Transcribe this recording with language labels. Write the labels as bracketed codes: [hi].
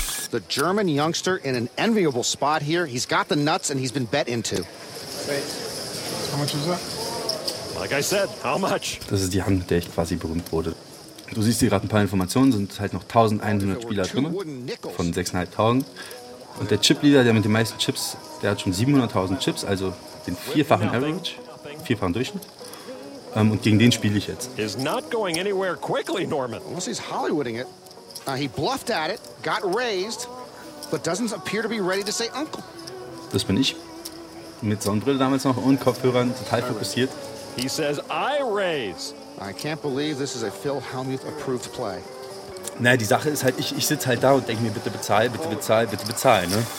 [en] The German youngster in an enviable spot here. He's got the nuts and he's been bet into. Wait, how much is that? Like I said, how much? [de] Das ist die Hand, mit der ich quasi berühmt wurde. Du siehst die gerade ein paar Informationen, sind halt noch 1100 Spieler drin, von 6.500. Und der Chip-Leader, der mit den meisten Chips, der hat schon 700.000 Chips, also den vierfachen Average, vierfachen Durchschnitt. Und gegen den spiele ich jetzt. [en] Is not going anywhere quickly, Norman. Unless he's Hollywooding it. He bluffed at it, got raised, but doesn't appear to be ready to say uncle. [de] Das bin ich. mit Sonnenbrille damals noch und Kopfhörern, total fokussiert. [en] He says, I raise. I can't believe this is a Phil Hellmuth approved play. [de] Naja, die Sache ist halt, ich sitze halt da und denke mir, bitte bezahl, bitte bezahl, bitte bezahl, ne?